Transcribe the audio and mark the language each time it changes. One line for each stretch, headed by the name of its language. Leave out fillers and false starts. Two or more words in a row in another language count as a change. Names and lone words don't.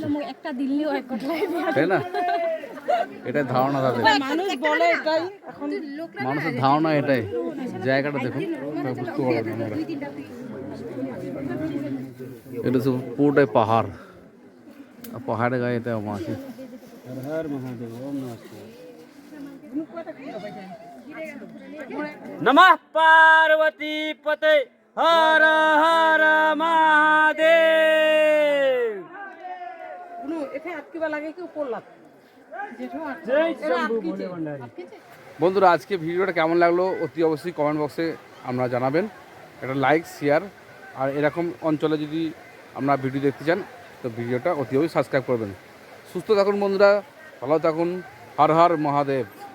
Bangla: একটা দিল্লিও এক কথায় তাই না? এটাই ধারণা তাদের, মানুষ বলে এটাই মানুষের ধারণা এটাই। জায়গাটা দেখুন, তাহলে বুঝতে পারবেন আপনারা। এটা তো পুরোটাই পাহাড়, আর পাহাড়ের গায়ে এটা মাছি।
Hindi: हर हर महादेव ओम नमः शिवाय। नमः पार्वती पते हर हर महादेव। जय शंभू भोले भंडारी।
Bangla: বন্ধুরা, আজকে ভিডিওটা কেমন লাগলো অতি অবশ্যই কমেন্ট বক্সে আপনারা জানাবেন। একটা লাইক, শেয়ার, আর এরকম অঞ্চলে যদি আপনারা ভিডিও দেখতে চান তো ভিডিওটা অতি অবশ্যই সাবস্ক্রাইব করবেন। সুস্থ থাকুন বন্ধুরা, ভালো থাকুন। হর হর মহাদেব।